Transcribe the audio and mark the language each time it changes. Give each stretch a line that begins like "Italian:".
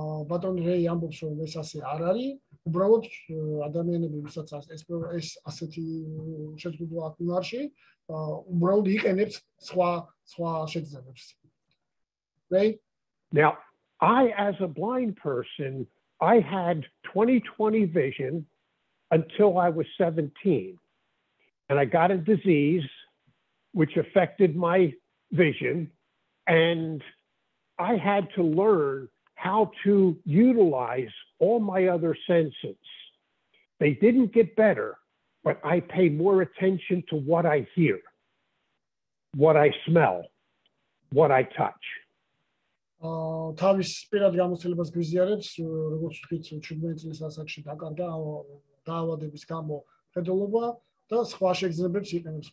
Georgian: ბატონ რეი ამბობს, რომ ეს ასე არ არის. უბრალოდ ადამიანები, ვისაც ეს ასეთი შეზღუდვა აქვს უნარში, უბრალოდ იყენებს სხვა შეგრძნებებს.
English: Right? Now, I, as a blind person, I had 20/20 vision until I was 17. And I got a disease which affected my vision. And I had to learn how to utilize all my other senses. They didn't get better, but I pay more attention to what I hear, what I smell, what I touch.
Georgian: თავის პირად გამოცდილებას გვიზიარებს, როგორც ვთქვით, 17 წლის ასაკში დაკარგა დაავადების გამო ხედველობა და სხვა შეგრძნებებს იყენებს.